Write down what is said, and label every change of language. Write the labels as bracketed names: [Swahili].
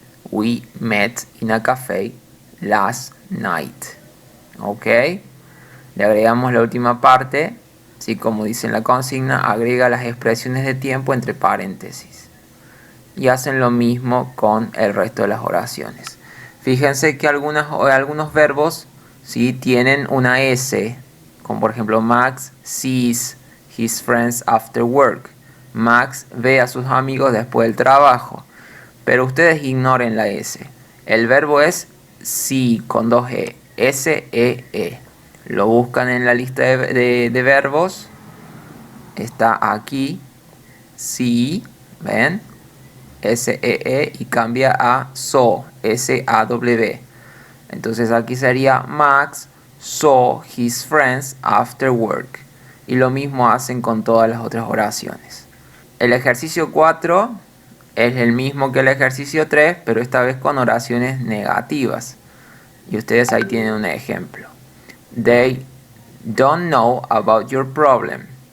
[English] We met in a cafe last night. [Spanish] ¿Ok? Le agregamos la última parte, ¿sí? Como dice en la consigna, agrega las expresiones de tiempo entre paréntesis. Y hacen lo mismo con el resto de las oraciones. Fíjense que algunos verbos, ¿sí? Tienen una S, como por ejemplo [English] Max sees his friends after work. [Spanish] Max ve a sus amigos después del trabajo. Pero ustedes ignoren la S. El verbo es see con dos E. S-E-E. Lo buscan en la lista de verbos. Está aquí. See. ¿Ven? S-E-E y cambia a saw. S-A-W. Entonces aquí sería [English] Max saw his friends after work. [Spanish] Y lo mismo hacen con todas las otras oraciones. El ejercicio 4 es el mismo que el ejercicio 3, pero esta vez con oraciones negativas. Y ustedes ahí tienen un ejemplo. [English] They don't know about your problem.